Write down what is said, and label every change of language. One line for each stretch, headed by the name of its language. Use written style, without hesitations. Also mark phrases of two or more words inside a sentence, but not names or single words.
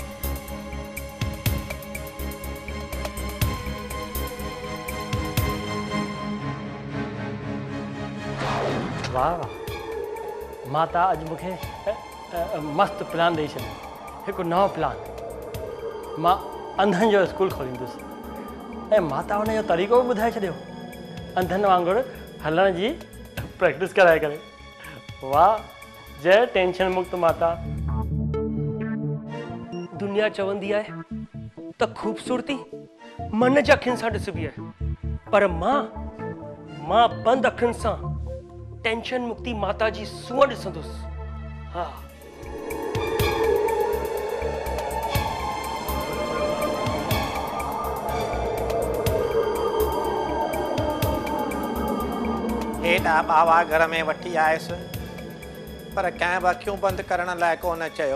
Sindhi: वाह वाह, माता अॼु मूंखे मस्त प्लान ॾेई छॾियो, हिकु नओं प्लान। मां अंधनि जो स्कूल खोलींदुसि ऐं माता हुन जो तरीक़ो बि ॿुधाए छॾियो, अंधनि वांगुरु हलण जी प्रैक्टिस कराए करे। वाह, जय टेंशन मुक्त माता। दुनिया चवंदी आहे त ख़ूबसूरती मन जी अखियुनि सां ॾिसबी आहे, पर मां बंदि अखियुनि सां टेंशन मुक्ति माता जी सूंहं ॾिसंदुसि। हा, हेॾा बावा घर में वठी आयसि, पर कंहिं बि अखियूं बंदि करण लाइ कोन चयो।